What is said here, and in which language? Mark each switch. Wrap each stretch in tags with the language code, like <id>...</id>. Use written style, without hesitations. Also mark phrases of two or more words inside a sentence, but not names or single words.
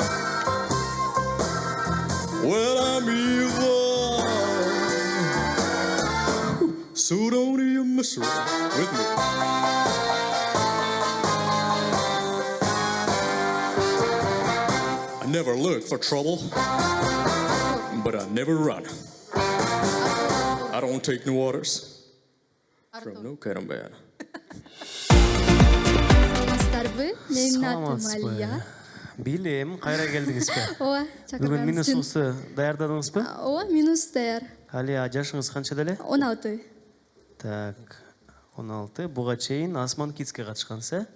<en>Well, I'm evil, so don't you mess around with me. I never look for trouble, but I never run. I don't take no orders from no kind of man.</en> <ky>Саламатсыздарбы? Менин атым Алия. Билем, кайра келдиңизби? Ооба, Бүгүн чакырганыңыз үчүн. минусуңузду даярдадыңызбы? Ооба, минус даяр. Алия, жашыңыз канча деле? 16. Так, 16. Буга чейин Асман Кидске катышкансыз, э?</ky>